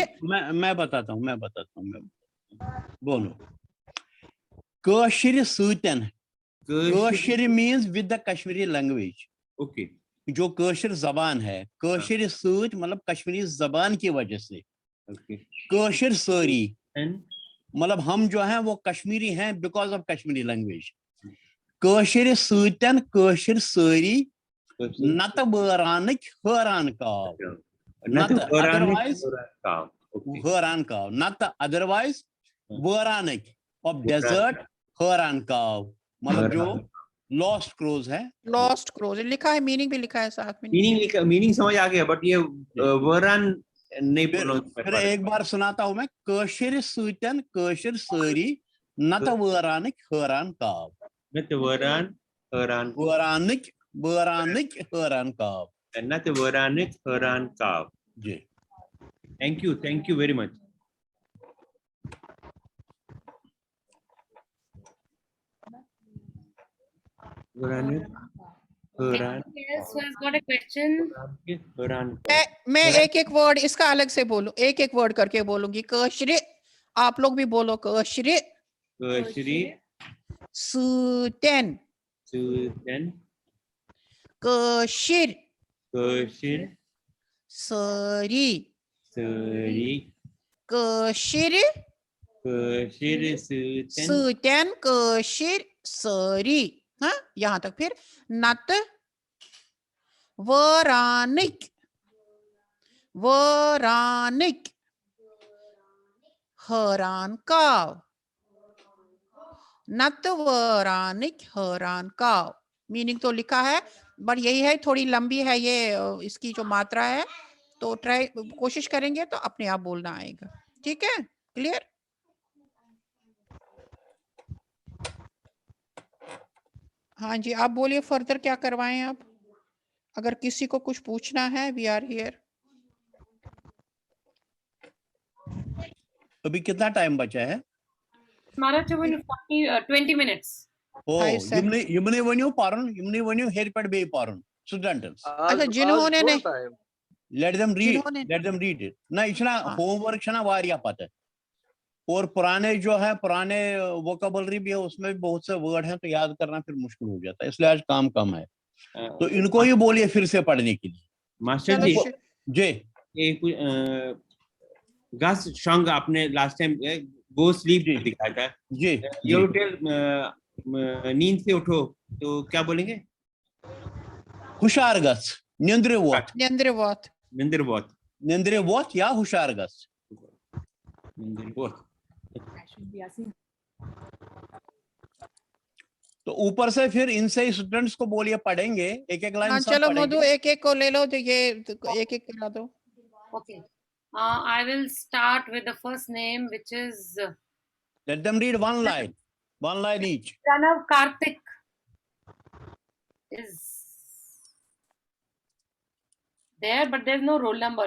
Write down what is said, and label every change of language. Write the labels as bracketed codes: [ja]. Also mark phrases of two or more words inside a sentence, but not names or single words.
[hi] मैं बताता हूँ बोलो [ks] कशरे सूतन कशरे [en] means with the Kashmiri language. [hi] ओके जो कशर जबान है [ks] कशर सूत [hi] मतलब कश्मीरी जबान की वजह से [ks] कशर सारी [hi] मतलब हम जो हैं वो कश्मीरी हैं [en] because of Kashmiri language. [ks] कशर सूतन कशर सारी नत बरानिक हैरान काव नत अदरवाइज हैरान काव नत अदरवाइज बरानिक [en] of desert [ks] हैरान काव [hi] मतलब जो [en] lost crows [ks] है [en] lost crows [hi] लिखा है मीनिंग भी लिखा है साथ में मीनिंग समझ आ गया बट ये वरान नहीं फिर एक बार सुनाता हूं मैं [ks] कशर सूतन कशर सारी नत वरानिक हैरान काव नत वरान हैरान बरानिक बरानिक हैरान काव नत वरानिक हैरान काव [hi] जी। [en] thank you very much. [hi] मैं एक एक वर्ड इसका अलग से बोलूं एक एक वर्ड करके बोलूंगी कशरे आप लोग भी बोलो कशरे [ks] सूतन कशिर सारी कशिर सूतन कशिर सारी [hi] हाँ यहाँ तक फिर [ks] नत वरानिक वरानिक हैरान काव [hi] नत वरानिक हैरान काव मीनिंग तो लिखा है बट यही है थोड़ी लंबी है ये इसकी जो मात्रा है तो ट्राई कोशिश करेंगे तो अपने आप बोलना आएगा। ठीक है क्लियर। हाँ जी आप बोलिए फर्दर क्या करवाएं आप अगर किसी को कुछ पूछना है [en] we are here. [hi] अभी कितना टाइम बचा है? हमारा 20 minutes. [ks] ओ यमने वन्यो पारन यमने वन्यो हेर पर बे पारन स्टूडेंट्स [hi] अच्छा जिन्होंने नहीं [en] let them read it [hi] ना इतना होमवर्क [ks] छना वारिया [hi] पता है और पुराने जो है पुराने वोकैबुलरी भी है उसमें भी बहुत से वर्ड हैं तो याद करना फिर मुश्किल हो जाता है इसलिए आज काम कम है तो इनको ही बोलिए फिर से पढ़ने के लिए। मास्टर जी एक गस सॉन्ग आपने लास्ट टाइम [en] go sleep [hi] दिखाया था जी [en] you tell [hi] नींद से उठो तो क्या बोलेंगे? [ks] हुशार गस निंद्रवत या हुशार गस [hi] तो ऊपर से फिर इनसे ही स्टूडेंट्स को बोलिए पढ़ेंगे एक एक लाइन। चलो मधु एक एक को ले लो तो ये एक एक करा दो। [en] Okay. I will start with the first name, which is. Let them read one line each. Pranav Karthik is there, but there's no roll number.